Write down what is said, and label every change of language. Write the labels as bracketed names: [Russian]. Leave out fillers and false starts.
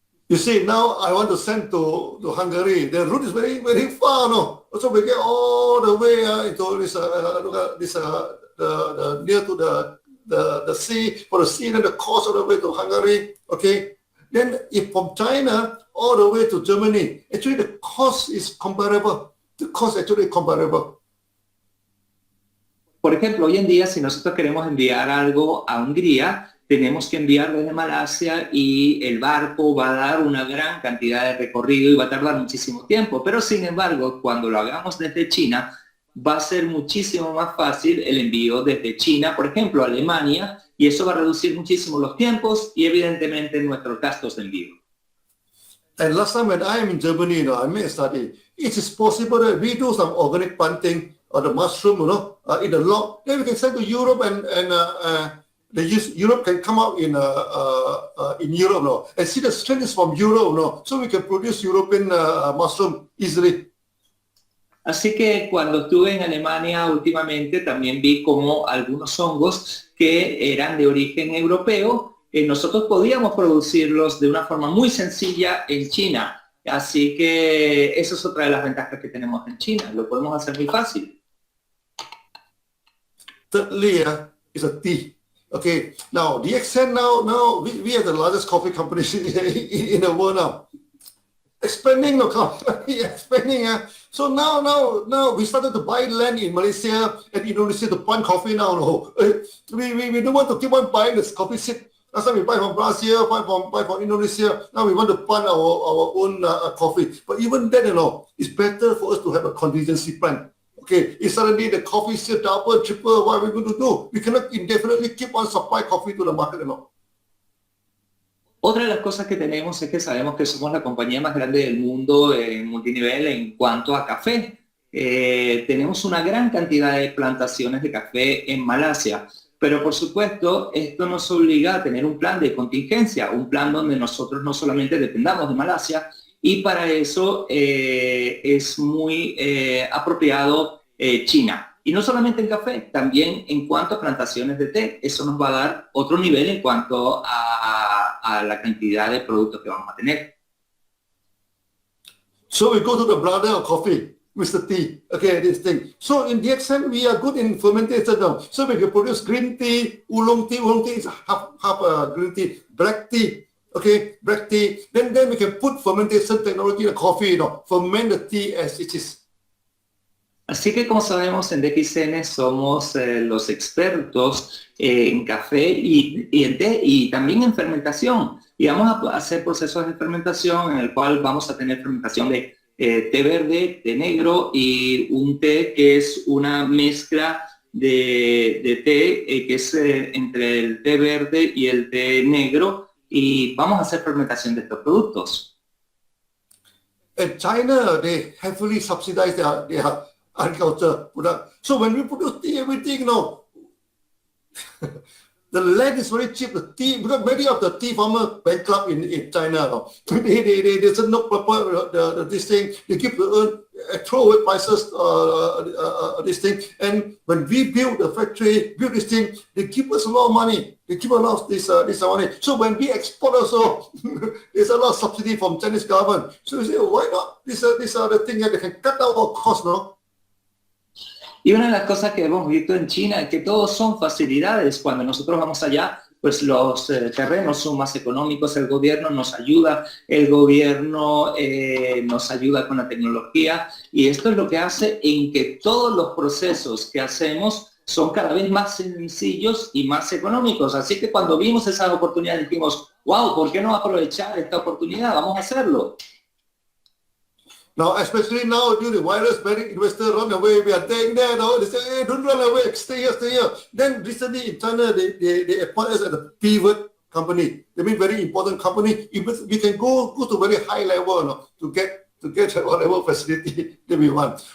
[English] You see, now I want to send to Hungary. The route is very, very far, no? So we get all the way into this, near to the sea, for the sea, and the coast all the way to Hungary, okay? Then if from China all the way to Germany, actually the cost is comparable. The cost actually comparable. [Spanish] Por ejemplo, hoy en día, si nosotros queremos enviar algo a Hungría, tenemos que enviar desde Malasia y el barco va a dar una gran cantidad de recorrido y va a tardar muchísimo tiempo. Pero sin embargo, cuando lo hagamos desde China, va a ser muchísimo más fácil el envío desde China, por ejemplo, a Alemania, y eso va a reducir muchísimo los tiempos y evidentemente nuestros gastos de envío. [English] And last time when I am in Germany, you know, I made a study. It is possible that we do some organic planting of the mushroom, you know, in the lot. Then we can send to Europe and Europe can come out in Europe, you know, and see the strength is from Europe, you know, so we can produce European mushroom easily. [Spanish] Así que cuando estuve en Alemania últimamente también vi como algunos hongos que eran de origen europeo, nosotros podíamos producirlos de una forma muy sencilla en China. Así que eso es otra de las ventajas que tenemos en China, lo podemos hacer muy fácil. [English] Thirdly, is a tea. Okay, now DXN now we are the largest coffee company in the world now. Expanding the company, expanding. So now we started to buy land in Malaysia and Indonesia to plant coffee now. No. We don't want to keep on buying this coffee seed. Last time we buy from Brazil, buy from Indonesia. Now we want to plant our own coffee. But even then, you know, it's better for us to have a contingency plan. Okay, if suddenly the coffee seed double, triple, what are we going to do? We cannot indefinitely keep on supply coffee to the market, you know. [Spanish] Otra de las cosas que tenemos es que sabemos que somos la compañía más grande del mundo en multinivel en cuanto a café. Tenemos una gran cantidad de plantaciones de café en Malasia, pero por supuesto esto nos obliga a tener un plan de contingencia, un plan donde nosotros no solamente dependamos de Malasia, y para eso es muy apropiado China. Y no solamente en café, también en cuanto a plantaciones de té. Eso nos va a dar otro nivel en cuanto a la cantidad de productos que vamos a tener. [English] So we go to the brother of coffee, Mr. T. Okay, this thing. So in DXN, we are good in fermentation now. So we can produce green tea, oolong tea. Oolong tea is half green tea, black tea. Okay, black tea. Then we can put fermentation technology in the coffee, you know, ferment the tea as it is. [Spanish] Así que como sabemos en DXN somos los expertos en café y en té y también en fermentación. Y vamos a hacer procesos de fermentación en el cual vamos a tener fermentación de té verde, té negro y un té que es una mezcla de té que es entre el té verde y el té negro, y vamos a hacer fermentación de estos productos. [English] In China, they heavily subsidize their agriculture product. So when we produce tea, everything, you know, The land is very cheap. The tea, because many of the tea farmers bankrupt in China. No? They said no proper this thing. They keep throwaway prices. This thing. And when we build the factory, build this thing, they give us a lot of money. They give a lot of this money. So when we export also, there's a lot of subsidy from Chinese government. So we say, why not? These are the things that they can cut down our costs, no? [Spanish] Y una de las cosas que hemos visto en China es que todos son facilidades. Cuando nosotros vamos allá, pues los terrenos son más económicos, el gobierno nos ayuda con la tecnología, y esto es lo que hace en que todos los procesos que hacemos son cada vez más sencillos y más económicos. Así que cuando vimos esas oportunidades dijimos, wow, ¿por qué no aprovechar esta oportunidad? Vamos a hacerlo. [English] Now, especially now due to the virus, many investors run away. We are staying there now. They say, hey, don't run away, stay here, stay here. Then recently in China, they appoint us as a pivot company. They mean very important company. We can go to very high level, no, to get whatever facility that we want.